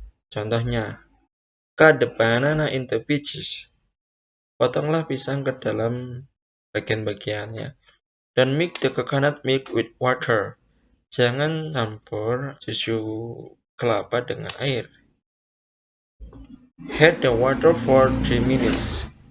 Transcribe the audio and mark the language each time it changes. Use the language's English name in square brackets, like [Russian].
[English] Contohnya, cut the banana into pieces. [Indonesian] Potonglah pisang ke dalam bagian-bagiannya. [English] Dan mix the coconut milk with water. [Indonesian] Jangan campur susu kelapa dengan air. [English] Heat the water for 3 minutes.